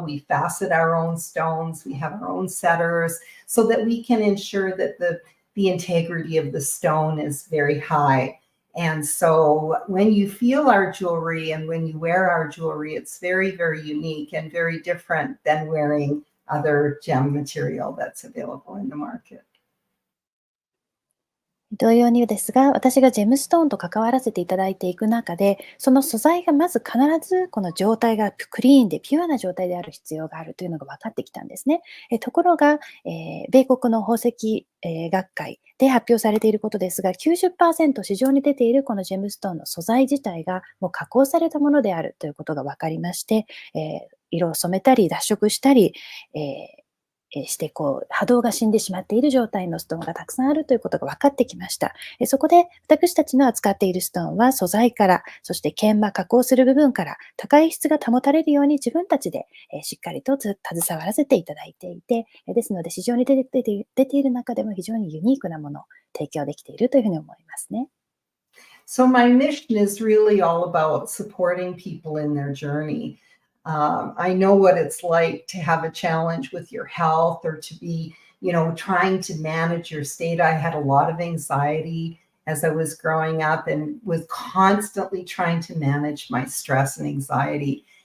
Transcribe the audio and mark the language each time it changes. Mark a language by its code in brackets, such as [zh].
[en] We facet our own stones. We have our own setters so that we can ensure that the integrity of the stone is very high. And so when you feel our jewelry and when you wear our jewelry, it's very, very unique and very different than wearing other gem material that's available in the market. [ja] 同様にですが、私がジェムストーンと関わらせていただいていく中で、その素材がまず必ずこの状態がクリーンでピュアな状態である必要があるというのが分かってきたんですね。ところが、米国の宝石、学会で発表されていることですが、90% 市場に出ているこのジェムストーンの素材自体がもう加工されたものであるということが分かりまして、色を染めたり脱色したり、して波動が死んでしまっている状態のストーンがたくさんあるということが分かってきました。そこで私たちの扱っているストーンは素材から、そして研磨加工する部分から高い質が保たれるように自分たちでしっかりと携わらせていただいていて、ですので市場に出ている中でも非常にユニークなものを提供できているというふうに思いますね。 [en] So my mission is really all about supporting people in their journey. I know what it's like to have a challenge with your health or to be, trying to manage your state. I had a lot of anxiety as I was growing up and was constantly trying to manage my stress and anxiety.